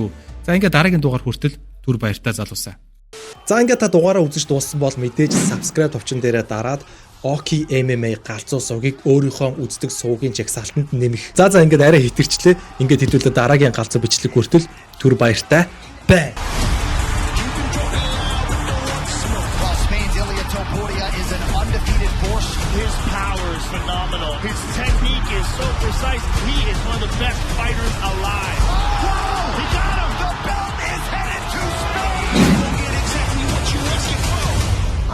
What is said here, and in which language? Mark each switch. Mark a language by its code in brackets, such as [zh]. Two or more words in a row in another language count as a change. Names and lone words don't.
[mn] За ингээд дараагийн дугаар хүртэл түр баяртай залуусаа. За ингээд та дугаараа үзэж дууссан бол мэдээж subscribe товчон дээрээ дараад Oki MMA галзуу сувгийг өөрийнхөө үздэг сувгийн жагсаалтанд нэмэх. За ингээд арай хитэрчлээ. Ингээд хэдүүлээ дараагийн галзуу бичлэг хүртэл түр баяртай бай. [en] His power is phenomenal. His technique is so precise. He is one of the best fighters alive. Whoa! He got him! The belt is headed to space! You get exactly what you asking for.